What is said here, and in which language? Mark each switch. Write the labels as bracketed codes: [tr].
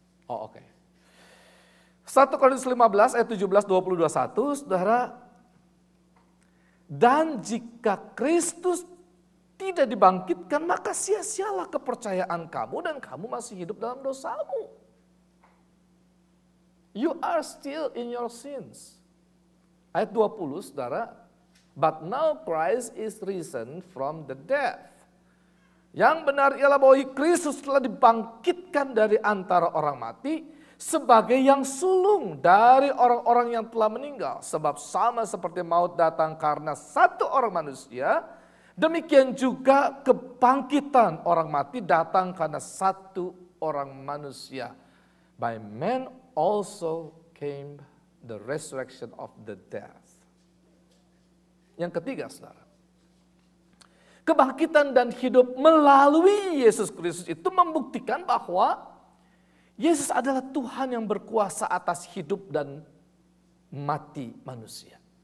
[id] Oke. 1 Korintus 15 ayat 17, 20, 21, saudara. Dan jika Kristus tidak dibangkitkan, maka sia-sialah kepercayaan kamu dan kamu masih hidup dalam dosamu. [en] You are still in your sins. [id] Ayat 20, saudara. [en] But now Christ is risen from the dead. [id] Yang benar ialah bahwa Kristus telah dibangkitkan dari antara orang mati sebagai yang sulung dari orang-orang yang telah meninggal. Sebab sama seperti maut datang karena satu orang manusia, Demikian juga kebangkitan orang mati datang karena satu orang manusia. [en] By man also came the resurrection of the dead. [id] Yang ketiga, saudara. Kebangkitan dan hidup melalui Yesus Kristus itu membuktikan bahwa Yesus adalah Tuhan yang berkuasa atas hidup dan mati manusia.